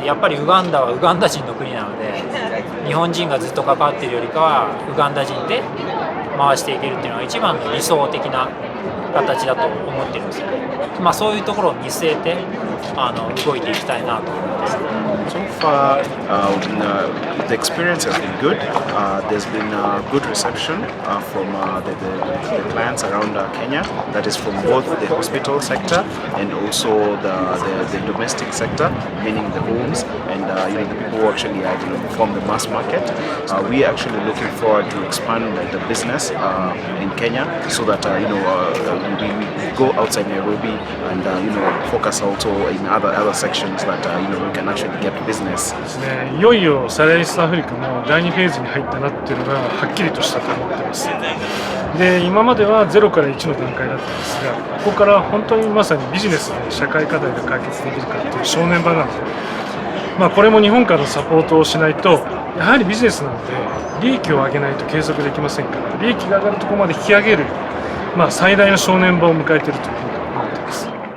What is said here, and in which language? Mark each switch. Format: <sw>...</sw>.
<ja>やっぱりウガンダはウガンダ人の国なので、日本人がずっと関わっているよりかはウガンダ人で回していけるっていうのが一番の理想的な形だと思ってるんですよね。そういうところを見据えて動いていきたいなと思います。</ja> <en>So far, the experience has been good. There's been good reception from the clients around Kenya. That is from both the hospital sector and also the domestic sector, meaning the homes and the people who actually form the mass market. We are actually looking forward to expand the business in Kenya so that we go outside Nairobi and focus also in other sections that we can actually get business.</en> <ja>ですね、いよいよサライーストアフリカも第2フェーズに入ったなっていうのがはっきりとしたと思ってます。で、今までは0から1の段階だったんですが、ここから本当にまさにビジネスで社会課題が解決できるかっていう正念場なので、これも日本からのサポートをしないと、やはりビジネスなので利益を上げないと継続できませんから、利益が上がるところまで引き上げる、最大の正念場を迎えているというふうに思っています。</ja>